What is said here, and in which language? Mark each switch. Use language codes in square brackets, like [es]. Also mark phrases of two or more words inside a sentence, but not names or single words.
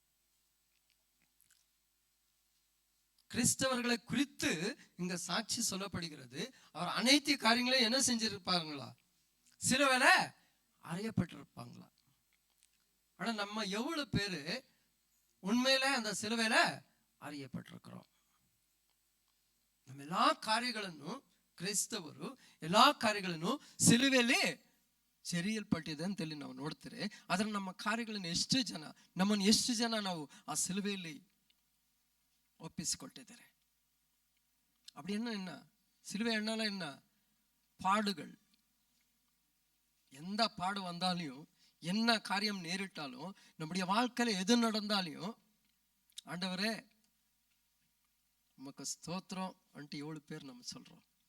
[ta] கிறிஸ்தவர்களை குறித்து இங்க சாட்சி சொல்லப்படுகிறது. அவர் அனைத்து காரியங்களையும் என்ன செஞ்சிருப்பாங்களா? சிலுவையில அறியப்பட்டிருப்பாங்களா? ஆனா நம்ம எவ்வளவு பேரு உண்மையில அந்த சிலுவையில அறியப்பட்டிருக்கிறோம்? [kn] ನಮ್ಮ ಎಲ್ಲಾ ಕಾರ್ಯಗಳನ್ನು ಕ್ರೈಸ್ತವರು ಎಲ್ಲಾ ಕಾರ್ಯಗಳನ್ನು ಸಿಲುವೆಯಲ್ಲಿ ಸೆರೆಯಲ್ಪಟ್ಟಿದೆ ಅಂತೇಳಿ ನಾವು ನೋಡ್ತೀರಿ. ಆದ್ರೆ ನಮ್ಮ ಕಾರ್ಯಗಳನ್ನು ನಮ್ಮನ್ನು ಎಷ್ಟು ಜನ ನಾವು ಆ ಸಿಲುವೆಯಲ್ಲಿ ஒப்பிச்சுக்கொண்டிருக்கிறேன். [ta] அப்படி என்ன சிலுவை என்னால என்ன பாடுகள், எந்த பாடு வந்தாலையும் என்ன காரியம் நேரிட்டாலும் நம்முடைய வாழ்க்கையில எது நடந்தாலையும் ஆண்டவரே உமக்கு ஸ்தோத்திரம் அன்ட்டு 7 பேர் நம்ம சொல்றோம்.